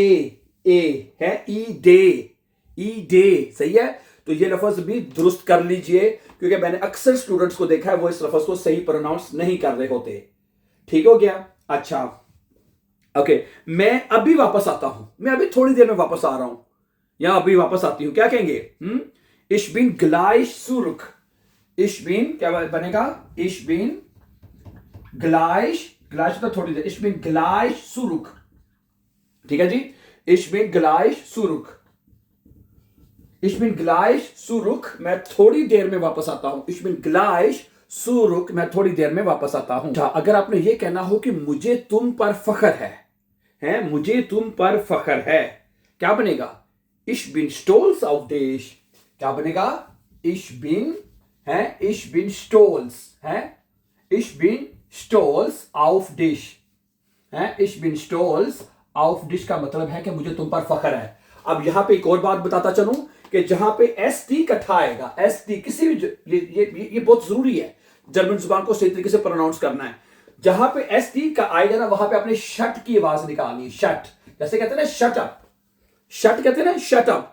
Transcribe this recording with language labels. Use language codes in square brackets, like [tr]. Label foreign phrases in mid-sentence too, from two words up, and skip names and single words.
[ur] اے ہے، ای ڈے۔ ای ڈے، صحیح ہے. تو یہ لفظ بھی درست کر لیجیے، کیونکہ میں نے اکثر اسٹوڈنٹس کو دیکھا ہے وہ اس لفظ کو صحیح پروناؤنس نہیں کر رہے ہوتے. ٹھیک ہو گیا? اچھا، اوکے، میں ابھی واپس آتا ہوں، میں ابھی تھوڑی دیر میں واپس آ رہا ہوں، یا ابھی واپس آتی ہوں. کیا کہیں گے? [de] Ich bin gleich zurück. Ich bin, [ur] کیا بنے گا? [de] Ich bin gleich, gleich [ur] تو تھوڑی دیر, [de] Ich bin gleich zurück। [ur] ٹھیک ہے جی, [de] Ich bin gleich zurück। Ich bin gleich zurück, [ur] میں تھوڑی دیر میں واپس آتا ہوں. [de] Ich bin gleich zurück, [ur] میں تھوڑی دیر میں واپس آتا ہوں. اگر آپ نے یہ کہنا ہو کہ مجھے تم پر فخر ہے، مجھے تم پر فخر ہے، کیا بنے گا? [de] Ich bin stolz auf dich। [ur] کیا بنے گا? [de] Ich bin stolz है, ich bin stolz auf dich है, ich bin stolz auf dich [ur] کا مطلب ہے کہ مجھے تم پر فخر ہے. اب یہاں پہ ایک اور بات بتاتا چلوں کہ جہاں پہ ST اکٹھا آئے گا، ST کسی بھی یہ بہت ضروری ہے، جرمن زبان کو صحیح طریقے سے پروناؤنس کرنا ہے. جہاں پہ ST کا آئے گا نا، وہاں پہ اپنے شٹ کی آواز نکالنی ہے، شٹ، جیسے کہتے ہیں نا [en] shut up, [ur] شٹ کہتے ہیں نا [en] shut up.